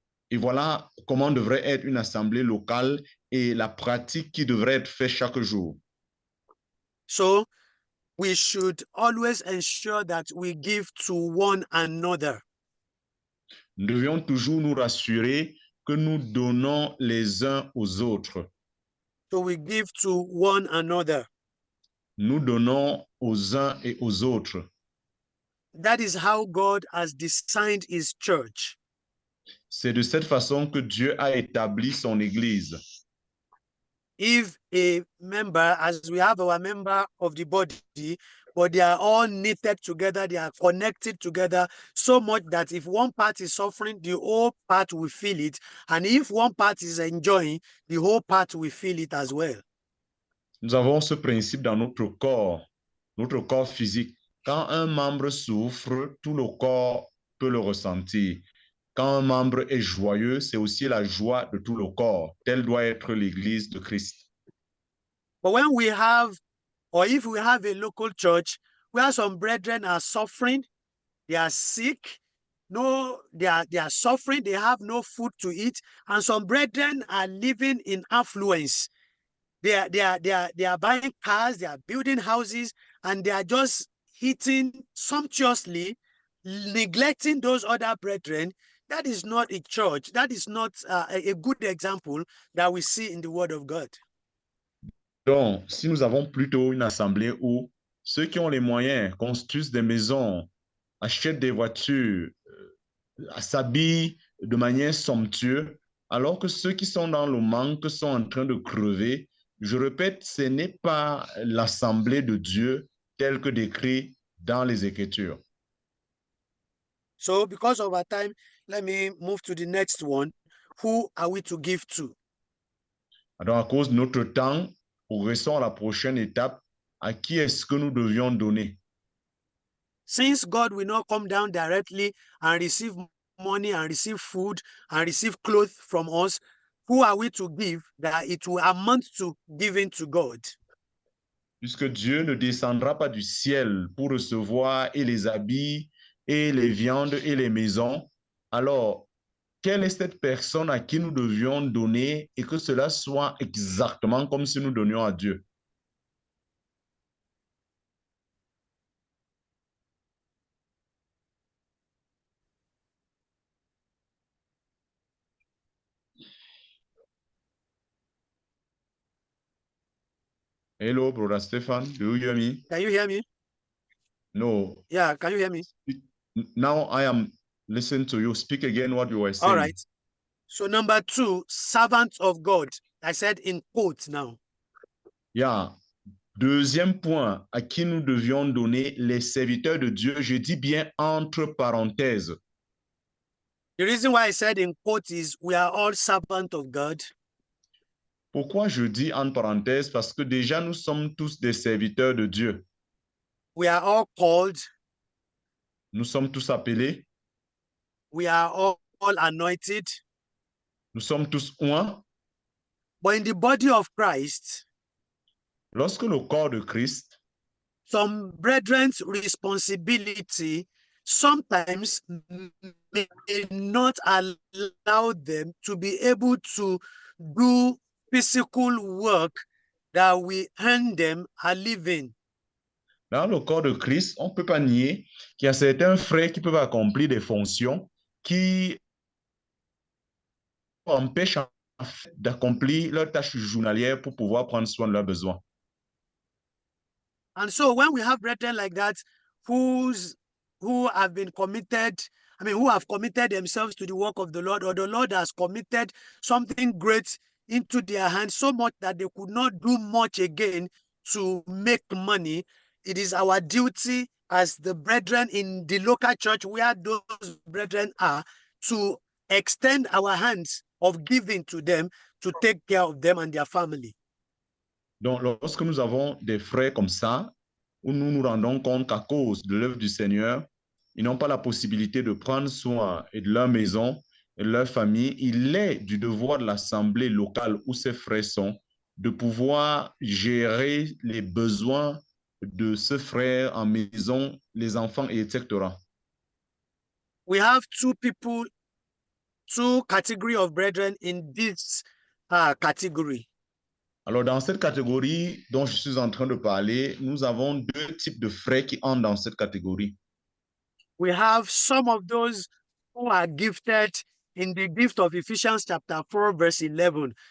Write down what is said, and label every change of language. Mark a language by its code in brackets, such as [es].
[fr] Et voilà comment devrait être une assemblée locale et la pratique qui devrait être faite chaque jour. [en] So we should always ensure that we give to one another. [fr] Nous devions toujours nous rassurer que nous donnons les uns aux autres. [en] So we give to one another. [fr] Nous donnons aux uns et aux autres. [en] That is how God has designed his church. [fr] C'est de cette façon que Dieu a établi son Église. [en] If a member, as we have our member of the body, but they are all knitted together, they are connected together so much that if one part is suffering, the whole part will feel it. And if one part is enjoying, the whole part will feel it as well. [fr] Nous avons ce principe dans notre corps physique. Quand un membre souffre, tout le corps peut le ressentir. Quand un membre est joyeux, c'est aussi la joie de tout le corps. Telle doit être l'Église de Christ. [en] But when we have, or if we have a local church where some brethren are suffering, they are sick, they are suffering, they have no food to eat, and some brethren are living in affluence. They are buying cars, they are building houses, and they are just eating sumptuously, neglecting those other brethren. That is not a church. That is not a good example that we see in the Word of God. [fr] Donc, si nous avons plutôt une assemblée où ceux qui ont les moyens construisent des maisons, achètent des voitures, s'habillent de manière somptueuse, alors que ceux qui sont dans le manque sont en train de crever, je répète, ce n'est pas l'assemblée de Dieu telle que décrit dans les Écritures. [en] So because of our time, let me move to the next one. Who are we to give to? [fr] Donc, à cause de notre temps, progressons à la prochaine étape. À qui est-ce que nous devions donner? [en] Since God will not come down directly and receive money and receive food and receive clothes from us, who are we to give that it will amount to giving to God? [fr] Puisque Dieu ne descendra pas du ciel pour recevoir et les habits et les viandes et les maisons, alors quelle est cette personne à qui nous devions donner et que cela soit exactement comme si nous donnions à Dieu? [en] Hello, Brother Stefan, do you hear me? Can you hear me? No. Yeah, can you hear me? Now I am listening to you. Speak again what you were saying. All right. So number 2, servants of God. I said in quotes now. Yeah. [fr] Deuxième point, à qui nous devions donner les serviteurs de Dieu, je dis bien entre parenthèses. [en] The reason why I said in quotes is we are all servants of God. [fr] Pourquoi je dis entre parenthèses? Parce que déjà nous sommes tous des serviteurs de Dieu. [en] We are all called. [fr] Nous sommes tous appelés. [en] We are all anointed. [fr] Nous sommes tous oints. [en] But in the body of Christ, [fr] lorsque le corps de Christ, [en] some brethren's responsibility sometimes may not allow them to be able to do physical work that we earn them a living. [fr] Dans le corps de Christ, on ne peut pas nier qu'il y a certains frères qui peuvent accomplir des fonctions qui empêchent d'accomplir leurs tâches journalières pour pouvoir prendre soin de leurs besoins. [en] And so when we have brethren like that who have been committed, who have committed themselves to the work of the Lord, or the Lord has committed something great into their hands so much that they could not do much again to make money, it is our duty as the brethren in the local church where those brethren are to extend our hands of giving to them to take care of them and their family. [fr] Donc, lorsque nous avons des frères comme ça, où nous nous rendons compte qu'à cause de l'œuvre du Seigneur, ils n'ont pas la possibilité de prendre soin et de leur maison et de leur famille, il est du devoir de l'assemblée locale où ces frères sont de pouvoir gérer les besoins de ce frère en maison, les enfants, etc. [en] We have two category of brethren in this category. [fr] Alors, dans cette catégorie dont je suis en train de parler, nous avons deux types de frères qui entrent dans cette catégorie. [en] We have some of those who are gifted in the gift of Ephesians chapter 4, verse 11.